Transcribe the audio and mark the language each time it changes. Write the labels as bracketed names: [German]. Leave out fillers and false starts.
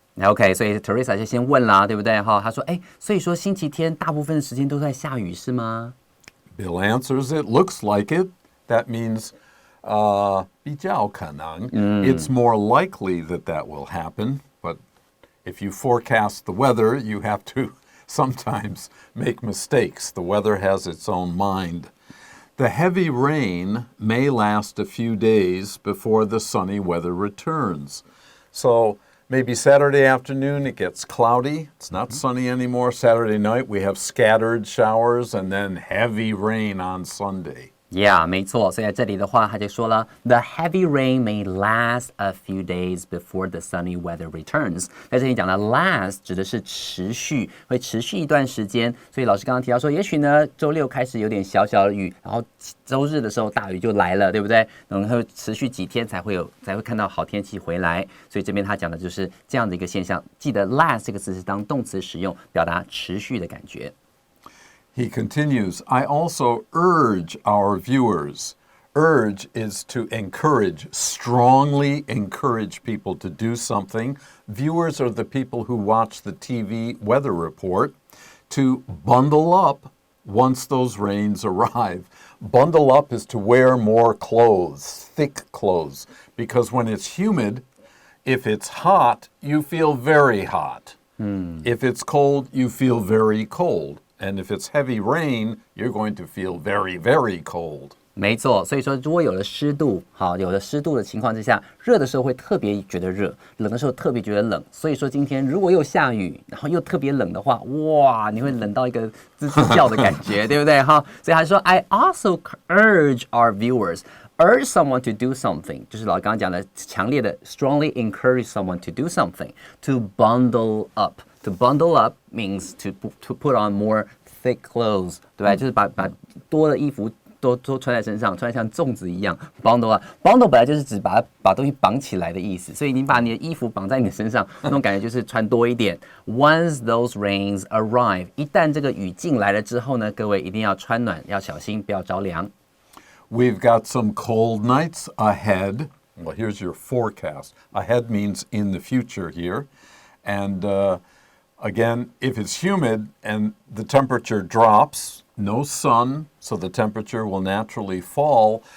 [Chinese] OK， 所以 Teresa 就先问啦，对不对？哈，他说，所以说星期天大部分的时间都在下雨是吗？ [English] Bill answers, it looks like it. That means [Chinese] 比较可能. [English] It's more likely that will happen. But if you forecast the weather, you have to sometimes make mistakes. The weather has its own mind. The heavy rain may last a few days before the sunny weather returns. So maybe Saturday afternoon it gets cloudy. It's not sunny anymore. Saturday night we have scattered showers and then heavy rain on Sunday. [Chinese] Yeah， 没错。所以在这里的话，他就说了 ， [English] The heavy rain may last a few days before the sunny weather returns。 [Chinese] 在这里讲的 last 指的是持续，会持续一段时间。所以老师刚刚提到说，也许呢周六开始有点小小的雨，然后周日的时候大雨就来了，对不对？然后持续几天才会看到好天气回来。所以这边他讲的就是这样的一个现象。记得 last 这个词是当动词使用，表达持续的感觉。 [English] He continues, I also urge our viewers. Urge is to encourage, strongly encourage people to do something. Viewers are the people who watch the TV weather report, to bundle up once those rains arrive. Bundle up is to wear more clothes, thick clothes, because when it's humid, if it's hot, you feel very hot. If it's cold, you feel very cold. And if it's heavy rain, you're going to feel very, very cold. [Chinese] 没错，所以说如果有了湿度，好，有了湿度的情况之下，热的时候会特别觉得热，冷的时候特别觉得冷。所以说今天如果又下雨，然后又特别冷的话，哇，你会冷到一个吱吱叫的感觉，对不对？哈，所以他说 [English] I also urge our viewers.Urge someone to do something， [Chinese] 就是老刚刚讲的强烈的 [English] strongly encourage someone to do something to bundle up. To bundle up means to put on more thick clothes， [Chinese] 对吧？就是把多的衣服都穿在身上，穿得像粽子一样。 Bundle up，bundle 本来就是指把东西绑起来的意思，所以你把你的衣服绑在你的身上，那种感觉就是穿多一点。 [English] Once those rains arrive， [Chinese] 一旦这个雨进来了之后呢，各位一定要穿暖，要小心，不要着凉。 [English] We've got some cold nights ahead. Well, here's your forecast. Ahead means in the future here. And again, if it's humid and the temperature drops, no sun, so the temperature will naturally fall.